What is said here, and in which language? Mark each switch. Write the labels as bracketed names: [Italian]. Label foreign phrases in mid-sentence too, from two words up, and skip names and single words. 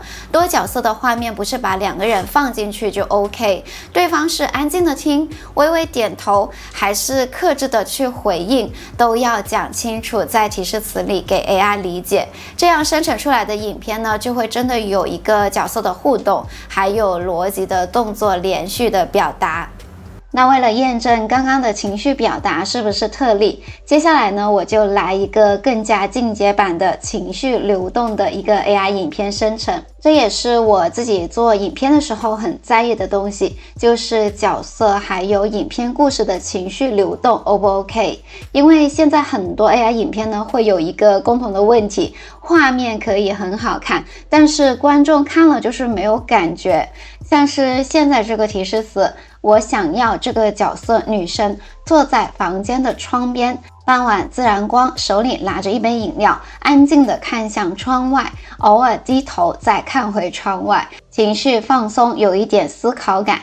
[Chinese] 多角色的畫面不是把2個人放進去就 OK， 對方是安靜的聽，微微點頭，還是克制的去回應，都要講清楚，在提示詞裡給 AI 理解，這樣生成出來的影片呢，就會真的有一個角色的互動，還有邏輯的動作連續的表達。那為了驗證剛剛的情緒表達是不是特例，接下來呢，我就來一個更加進階版的情緒流動的一個 AI 影片生成。這也是我自己做影片的時候很在意的東西，就是角色還有影片故事的情緒流動 O 不 OK？因為現在很多 AI 影片呢，會有一個共同的問題，畫面可以很好看，但是觀眾看了就是沒有感覺。像是現在這個提示詞，我想要這個角色女生坐在房間的窗邊，傍晚自然光，手裡拿着一杯飲料，安靜地看向窗外，偶爾低頭再看回窗外，情緒放鬆，有一點思考感。